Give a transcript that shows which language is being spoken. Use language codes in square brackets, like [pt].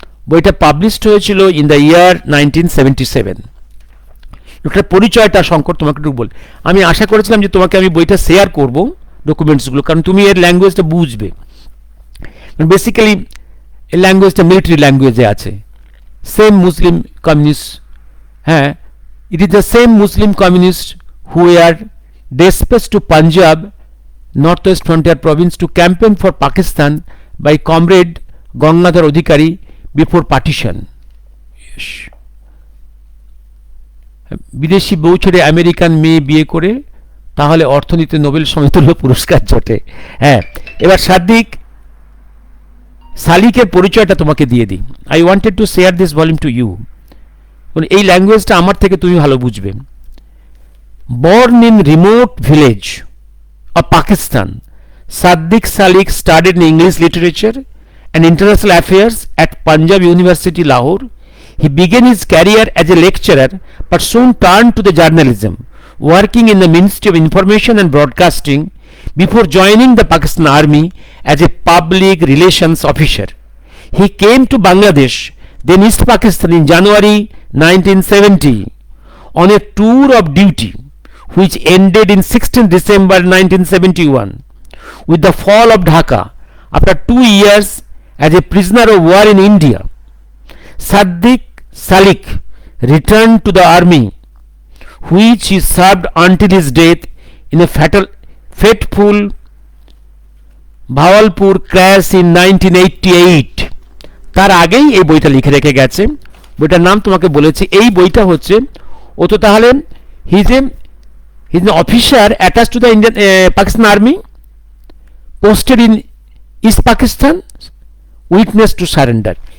[bn] বইটা পাবলিশড হয়েছিল [en] in the year [bn] 1977। লোকটার পরিচয়টা শঙ্কর তোমাকে একটু বল। আমি আশা করেছিলাম যে তোমাকে আমি বইটা শেয়ার করব, ডকুমেন্টসগুলো, কারণ তুমি এর ল্যাঙ্গুয়েজটা বুঝবে। বেসিক্যালি এই ল্যাঙ্গুয়েজটা মিলিটারি ল্যাঙ্গুয়েজে আছে। [en] Same Muslim communist, হ্যাঁ, it is the same Muslim communist who are dispatched to Punjab, Northwest Frontier Province, to campaign for Pakistan by Comrade Gangadhar Adhikari before partition. [bn] বিদেশি বউ ছেড়ে আমেরিকান মেয়ে বিয়ে করে তাহলে অর্থনীতিতে নোবেল সমতুল্য পুরস্কার জোটে। হ্যাঁ, এবার সাদিক সালিকের পরিচয়টা তোমাকে দিয়ে দিই। [en] I wanted to share this volume to you. [bn] এই ল্যাঙ্গুয়েজটা আমার থেকে তুমি ভালো বুঝবে। [en] Born in remote village of Pakistan, Sadiq Salik studied in English literature and international affairs at Punjab University, Lahore. He began his career as a lecturer but soon turned to the journalism, working in the Ministry of Information and Broadcasting before joining the Pakistan Army as a public relations officer. He came to Bangladesh, then East Pakistan, in January 1970 on a tour of duty which ended in 16 December 1971 with the fall of Dhaka. After 2 years as a prisoner of war in India, Sadik Salik returned to the army, which he served until his death in a fateful Bawalpur crash in 1988. [bn] তার আগেই এই বইটা লিখে রেখে গেছে। বইটার নাম তোমাকে বলেছি। এই বইটা হচ্ছে, ও তো তাহলে [en] His an officer attach to the Indian Pakistan army, posted in East Pakistan, witness to surrender.